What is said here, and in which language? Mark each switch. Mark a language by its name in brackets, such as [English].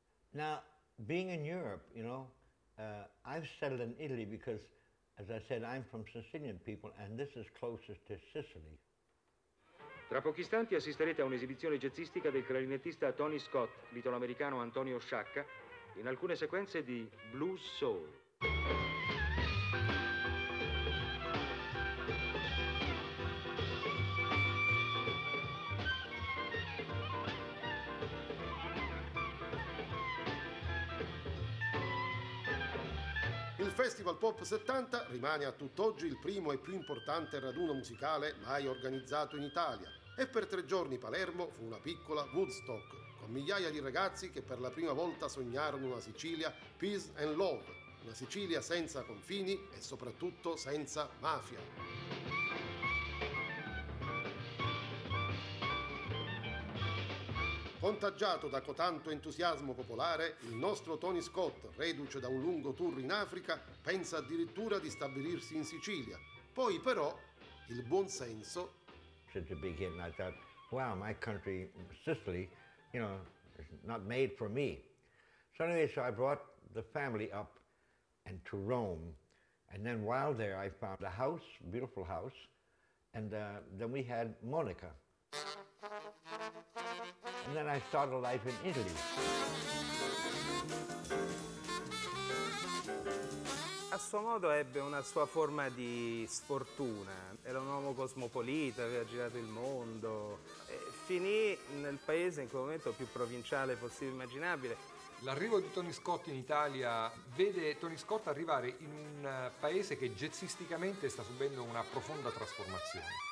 [English] Now, being in Europe, you know, I've settled in Italy because, as I said, I'm from Sicilian people, and this is closest to Sicily. [Italian] Tra pochi istanti assisterete a un'esibizione jazzistica del clarinettista Tony Scott, l'italoamericano Antonio Sciacca, in alcune sequenze di Blues Soul. Festival Pop 70 rimane a tutt'oggi il primo e più importante raduno musicale mai organizzato in Italia e per 3 giorni Palermo fu una piccola Woodstock con migliaia di ragazzi che per la prima volta sognarono una Sicilia [English] peace and love, [Italian] una Sicilia senza confini e soprattutto senza mafia. Contagiato da cotanto entusiasmo popolare, il nostro Tony Scott, reduce da un lungo tour in Africa, pensa addirittura di stabilirsi in Sicilia. Poi però, il buon senso... [English] Since the beginning I thought, wow, my country, Sicily, you know, is not made for me. So anyway, so I brought the family up and to Rome. And then while there I found a house, beautiful house, and then we had Monica. And then I started life in Italy. [Italian] A suo modo ebbe una sua forma di sfortuna. Era un uomo cosmopolita, aveva girato il mondo. E finì nel paese in quel momento più provinciale possibile immaginabile. L'arrivo di Tony Scott in Italia vede Tony Scott arrivare in un paese che jazzisticamente sta subendo una profonda trasformazione.